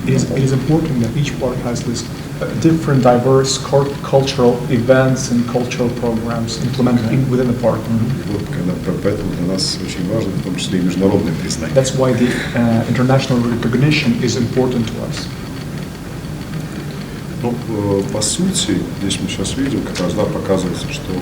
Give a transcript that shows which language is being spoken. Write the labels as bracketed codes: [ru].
[en] It is important that each park has this different, diverse cultural events and cultural programs implemented within the park. [ru] Вот, поэтому для нас очень важно, в том числе и международное признание. [en] That's why the international recognition is important to us. [ru] Ну, по сути, здесь мы сейчас видим, как раз, да, показывается, что